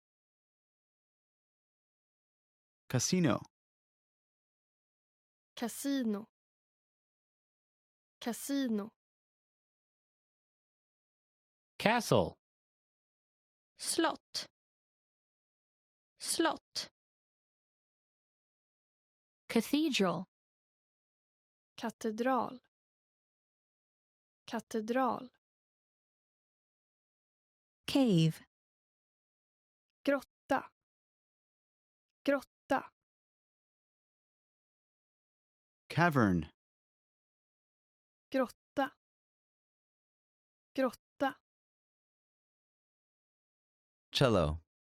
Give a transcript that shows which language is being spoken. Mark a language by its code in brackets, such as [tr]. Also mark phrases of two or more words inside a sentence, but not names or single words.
[en] Casino. [sv] Casino. Casino. [en] Castle. [sv] Slott. Slott. [en] Cathedral. [sv] Katedral. Katedral. [en] Cave. [sv] Grotta. Grotta. [en] Cavern. [sv] Grotta. Grotta. [en] Cello.